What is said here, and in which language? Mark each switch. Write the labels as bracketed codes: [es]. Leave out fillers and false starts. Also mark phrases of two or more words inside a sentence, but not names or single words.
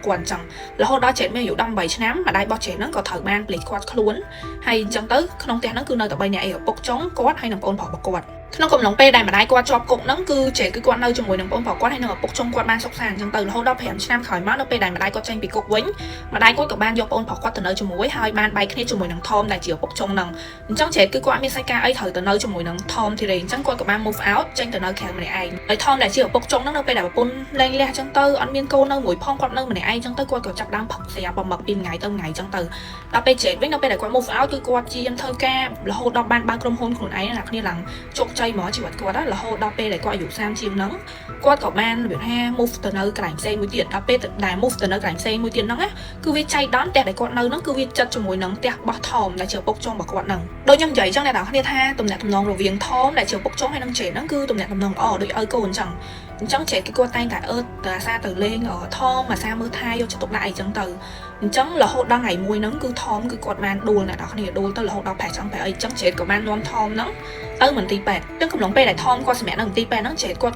[km] គាត់អញ្ចឹងរហូតដល់ចេតមានអាយុ18ឆ្នាំម្ដាយរបស់ចេតនឹងក៏ត្រូវបានប្លេចគាត់ខ្លួនហើយអញ្ចឹងទៅក្នុងផ្ទះហ្នឹងគឺនៅតែ3នាក់ឯឪពុកចុងគាត់ហើយនឹងប្អូនប្រុសរបស់គាត់ក្នុងកំឡុងពេលដែលម្ដាយគាត់ជាប់គុកហ្នឹង គឺចេតគឺគាត់នៅជាមួយនឹងប្អូនប្រុសគាត់ហើយនឹងឪពុកចុងគាត់បានសុខសាន្តអញ្ចឹងទៅរហូតដល់5ឆ្នាំក្រោយមកនៅពេលដែលម្ដាយគាត់ចេញពីគុកវិញម្ដាយគាត់ក៏បានយកប្អូនប្រុសគាត់ទៅ នៅជាមួយហើយបានបែកគ្នាជាមួយនឹង Tom ដែលជាឪពុកចុងហ្នឹងអញ្ចឹងចេតគឺគាត់អត់មានសាច់ការអីត្រូវទៅនៅជាមួយនឹង Tom ទេអញ្ចឹងគាត់ក៏បាន [en] move out [km] ចេញទៅនៅក្រៅម្នាក់ឯងហើយ Tom ដែលជាឪពុកចុងហ្នឹងនៅពេលដែលប្រពន្ធលែងលះអញ្ចឹងទៅអត់មានកូននៅមួយផងគាត់នៅម្នាក់ឯងអញ្ចឹងទៅគាត់ក៏ចាប់ដើមផឹកស្រាប្រមឹកពីថ្ងៃទៅថ្ងៃអញ្ចឹងទៅដល់ពេលចេតវិញនៅពេលដែលគាត់ [en] move out [km] គឺគាត់ជាធ្វើការរហូតដល់បានបើកក្រុមហ៊ុនខ្លួនឯងអ្នកគ្នាឡើងជោគជ័យមកជីវិតគាត់រហូតដល់ ពេលដែលគាត់អាយុ30ជាងហ្នឹងគាត់ក៏បានរបៀបថា move ទៅនៅកន្លែងផ្សេងមួយទៀតដល់ពេលដែល move ទៅនៅកន្លែងផ្សេងមួយទៀតហ្នឹងគឺវាចៃដន្យផ្ទះដែលគាត់នៅហ្នឹងគឺ វាចិត្តជាមួយនឹងផ្ទះបោះ Tom ដែលជាឪពុកចុងរបស់គាត់ហ្នឹងដូចខ្ញុំនិយាយអញ្ចឹងអ្នកនរគ្នាថាទំនាក់ទំនងរវាង Tom ដែលជាឪពុកចុងហើយនឹង Jade ហ្នឹងគឺទំនាក់ទំនងល្អដូចឲ្យកូនអញ្ចឹងJade គឺគាត់តែងតែទៅអាសាទៅលេង Tom អាសាមើលថែយកចិត្តទុកដាក់អីចឹងទៅអញ្ចឹងរហូតដល់ថ្ងៃមួយហ្នឹងគឺ Tom គឺគាត់បានដួលអ្នកនរគ្នាដួលទៅរហូតដល់ប្រហែលចង់ប្រហែលអីចឹង Jade ក៏បាននាំ Tom ហ្នឹងទៅមន្ទីរពេទ្យទាំងកំឡុងពេលដែល Tom គាត់សម្រាប់នៅមន្ទីរពេទ្យហ្នឹង Jade គាត់ក៏